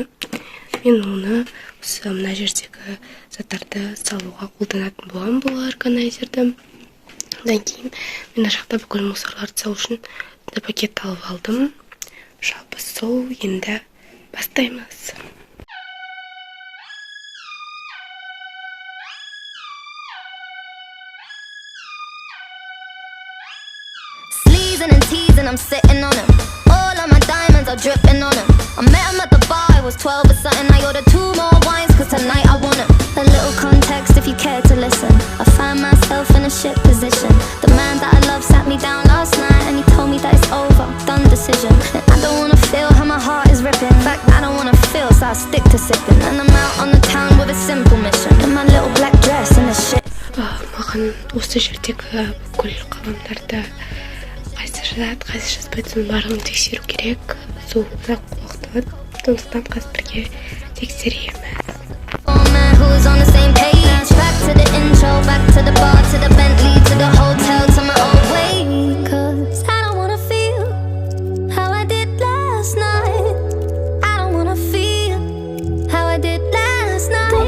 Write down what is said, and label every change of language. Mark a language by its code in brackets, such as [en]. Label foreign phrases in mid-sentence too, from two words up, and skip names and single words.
[kk] Мен оны осы мына жердегі заттарды салуға қолданатын боламын бұл органайзерді. Одан кейін мен жақта бүкіл мусорларды салу үшін пакет алып алдым. Жалпы сол, енді бастаймыз. [en] Sleezing and teasing, I'm sitting on him. All of my diamonds are dripping on him. I met him at the bar, I was 12 or something. I ordered 2 more wines, cause tonight I want him. A little context if you care to listen. I find myself in a shit position. The man that I love sat me down last night and he told me that it's over, done decision. And I don't wanna feel how my heart is ripping. In fact, I don't wanna feel, so I stick to sipping. And I'm out on the town with a simple mission. In my little black dress and the shit. [kk] Маған осы жердегі бүкіл қаламдарды қайсы жазады, қайсы жазбайтынын барлығын тексеру керек. Сол ұзақ уақыт алады. Сондықтан қазір бірге тексереміз. [en] Who's on the same page? Back to the intro, back to the bar, to the Bentley, to the hotel, to my old way. Cause I don't wanna feel how I did last night. I don't wanna feel how I did last night.